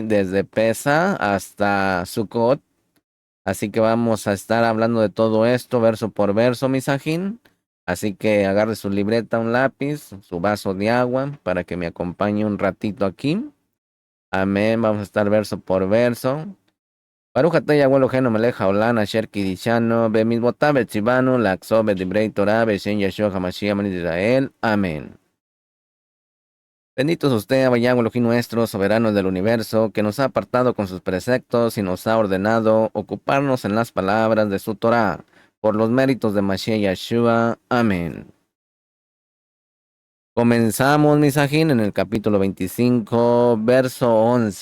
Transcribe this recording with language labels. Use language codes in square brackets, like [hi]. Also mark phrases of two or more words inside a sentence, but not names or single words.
[es] Desde Pesa hasta Sukkot. Así que vamos a estar hablando de todo esto verso por verso, misajín. Así que agarre su libreta, un lápiz, su vaso de agua para que me acompañe un ratito aquí. Amén. Vamos a estar verso por verso. [he] ברוך אתה יהוה אלוהינו מלך העולם אשר קידשנו במצוותיו וציוונו לעסוק בדברי תורה בשם ישוע המשיח מלך ישראל. [es] Amén. Bendito es usted, Abba Yahweh Elohim nuestro, soberano del universo, que nos ha apartado con sus preceptos y nos ha ordenado ocuparnos en las palabras de su Torah, por los méritos de Mashiach Yeshua. Amén. Comenzamos, misajín, en el capítulo 25, verso 11.